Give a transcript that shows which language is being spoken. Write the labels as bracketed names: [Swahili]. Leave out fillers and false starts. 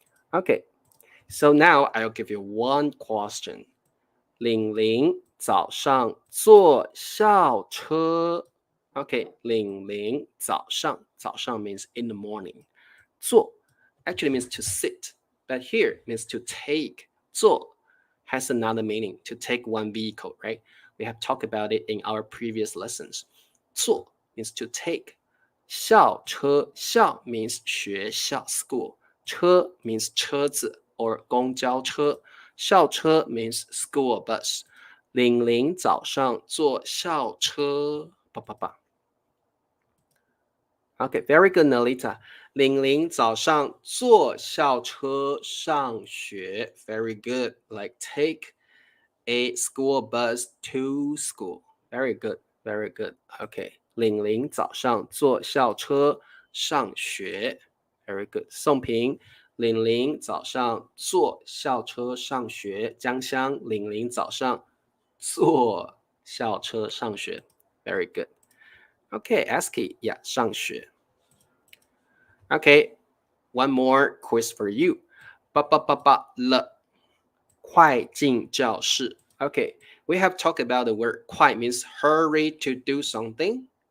[English] Okay So now I'll give you one question [Chinese] 玲玲早上坐校车 [English] Okay [Chinese] 玲玲早上 [English] means in the morning 坐 actually means to sit But here means to take 坐has another meaning, to take one vehicle, right? We have talked about it in our previous lessons. 坐 means to take. 校车 校 means [Chinese] 学校 [English] school. 车 means [Chinese] 车子 [English] or [Chinese] 公交车. [English] 校车 means school bus. [Chinese] 玲玲早上坐校车 [English] Okay, very good, Nolita. [Chinese] 玲玲早上坐校车上学 [English] Very good. Like take a school bus to school. Very good, very good. Okay. [Chinese] 玲玲早上坐校车上学 [English] Very good. [Chinese] 宋平玲玲早上坐校车上学江香玲玲早上坐校车上学 [English] Very good. Okay, ASCII, yeah, [Chinese] 上学 [English] Okay, one more quiz for you. [Chinese] 了快进教室 [English] Okay, we have talked about the word 快 means hurry to do something.